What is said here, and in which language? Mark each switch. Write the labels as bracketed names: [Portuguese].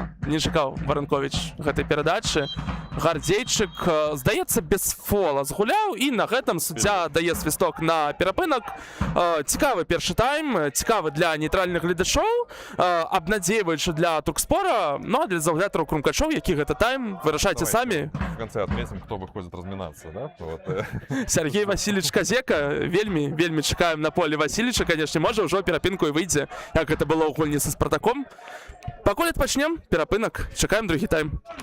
[Belarusian] Не чакаў Варанковіч гэтай перадачы. Гардзейчык, здаецца, без фола згуляў, і на гэтым суддзя дае свісток на перапынак. Цікавы першы тайм, цікавы для нейтральных гледачоў, абнадзейваючы для Туркспора, ну а для заўзятараў Крумкачоў, які гэта тайм, вырашайце самі. [Russian] В конце отметим, кто выходит разминаться, да? Вот. [Belarusian] Сергей Васильевич Казека, вельмі чакаем на поле Васильевича, конечно, можа ўжо перапынку і выйдзе, як гэта было ў гульні са Спартаком. Пакуль адпачнем, перапынак, чакаем другі тайм.